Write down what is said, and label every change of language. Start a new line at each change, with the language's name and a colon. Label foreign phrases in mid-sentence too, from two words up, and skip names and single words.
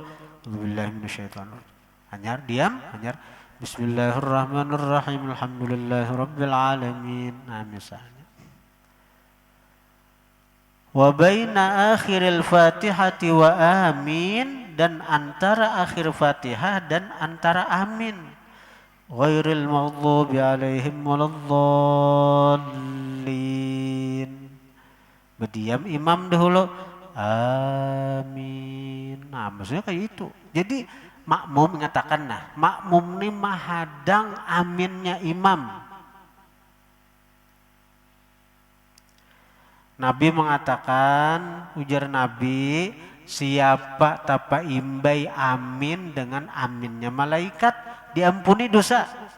Arabic: أعوذ بالله من الشيطان الرجيم.
Banjar: Hanyar diam, hanyar Bismillahirrahmanirrahim.
Arabic: الحمد لله رب العالمين.
Banjar: Nah, misalnya.
Arabic: وبين آخر الفاتحة وآمين,
Banjar: dan antara akhir Fatihah dan antara amin.
Arabic: غير المغضوب عليهم ولا الضالين.
Banjar: Berdiam imam dahulu. Amin. Nah, maksudnya kayak itu. Jadi makmum mengatakan, nah, makmum ini menghadang aminnya imam. Nabi mengatakan, ujar Nabi, siapa tapa imbai amin dengan aminnya malaikat, diampuni dosa.